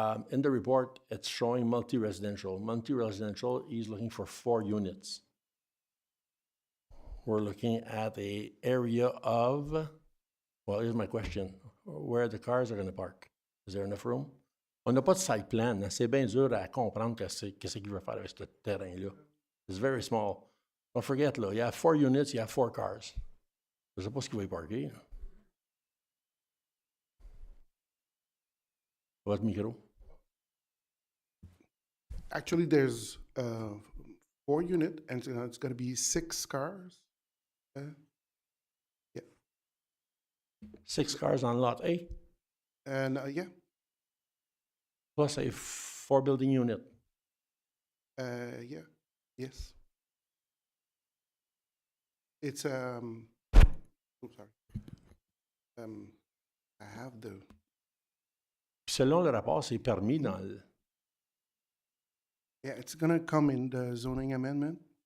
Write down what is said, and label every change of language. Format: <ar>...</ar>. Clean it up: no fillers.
<en>In the report, it's showing multi-residential. Multi-residential, he's looking for 4 units. We're looking at an area of, well, here's my question. Where the cars are going to park? Is there enough room?</en> <fr>On n'a pas de site plan. Hein? C'est bien dur à comprendre qu'est-ce qu'il veut faire avec ce terrain-là.</fr> <en>It's very small. Don't forget,</en> <fr>là, il y a 4 units, il y a 4 cars. Je ne sais pas ce qu'il va y parker. Votre micro.</fr> <en>Actually, there's 4 units, and it's going to be 6 cars. Yeah. 6 cars on lot A, And yeah, plus a 4 building unit. yeah, yes. It's oops, sorry. I have the.</en> <fr>Puis selon le rapport, c'est permis dans le.</fr> <en>Yeah, it's gonna come in the zoning amendment,</en>